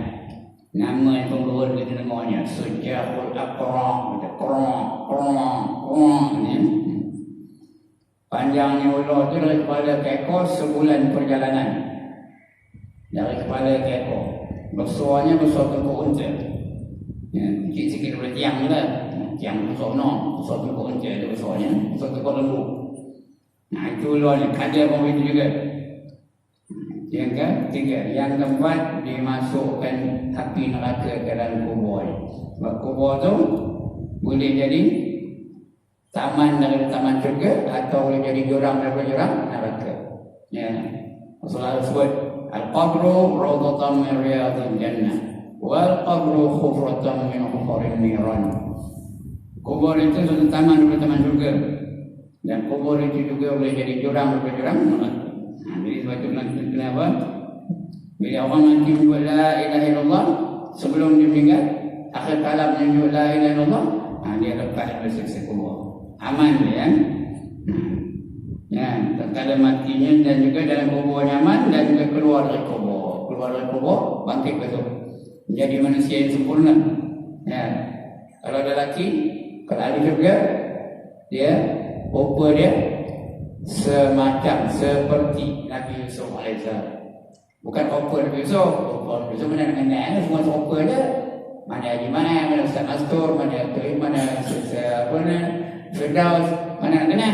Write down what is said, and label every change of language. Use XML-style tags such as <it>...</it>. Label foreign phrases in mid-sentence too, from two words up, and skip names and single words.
<ms>Nama yang pengurus kita dengarnya Sujahul Aqra', panjangnya ular itu dari kepala ke ekor sebulan perjalanan. Dari kepala ke ekor. Besarnya besar tengkuk unta. Sikit-sikit boleh tiang lah. Tiang besar no, besar tengkuk unta itu besarnya, besar tengkuk lembu. Itu ularnya, kada pun itu juga. Yang ketiga, yang keempat, dimasukkan api neraka ke dalam kubur. Sebab kubur tu boleh jadi taman dari taman syurga atau boleh jadi jurang daripada jurang neraka.</ms> <ar>Ya, Rasulullah sebut القبر روضة من رياض الجنة والقبر حفرة من حفر النيران.</ar> <ms>Kubur itu satu taman daripada taman syurga, dan kubur itu juga boleh jadi jurang daripada jurang neraka. Jadi sebab itu kenapa bila orang mati menyebut</ms> <ar>لا إله إلا الله</ar> <ms>sebelum dia meninggal, akhir kalam menyebut</ms> <ar>لا إله إلا الله,</ar> <ms>dia lepas dari siksa kubur. Aman dia kan? Ya, tatkala matinya dan juga dalam kubur nyaman dan juga keluar dari kubur. Keluar dari kubur, bangkit besok menjadi manusia yang sempurna. Ya. Kalau ada lelaki, kalau ahli syurga, dia rupa dia semacam seperti Nabi Yusuf AS. Bukan rupa Nabi Yusuf. Rupa Nabi Yusuf mana semua serupa je. Mana Haji Mana, mana Ustaz Mastur, mana Tuhin, mana Firdaus, mana nak kenal.</ms>